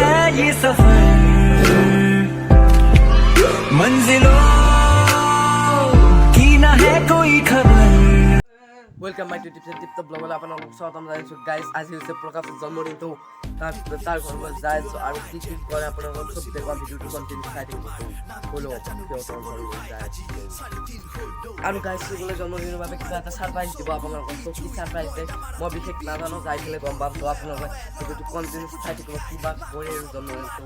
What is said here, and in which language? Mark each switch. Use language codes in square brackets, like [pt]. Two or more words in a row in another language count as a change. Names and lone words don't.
[hi] ये सफर मंजिलों की ना है कोई खबर। [en] welcome my tips and tips [as] ब्लॉगला আপোনালোকক স্বাগতম জনাইছো গাইস। আজি হৈছে প্ৰকাশৰ জন্মদিন, তো তাৰ ঘৰত যাই আছো আৰু কি কি কৰে আপোনালোকক চব দেখুৱা ভিডিঅ'টো কন্টিনিউ চাই থাকিব। বলো সিহঁতৰ ঘৰত যায় আৰু গাইস সকলে জন্মদিনৰ বাবে কিবা এটা সাৰপ্ৰাইজ দিব আপোনালোকক। তো কি সাৰপ্ৰাইজ দিয়ে মই বিশেষ নাজানো, যাই পেলাই গম পাম। তো আপোনালোকে ভিডিঅ'টো কন্টিনিউ চাই থাকিব কিবা কৰে জন্মদিনটো।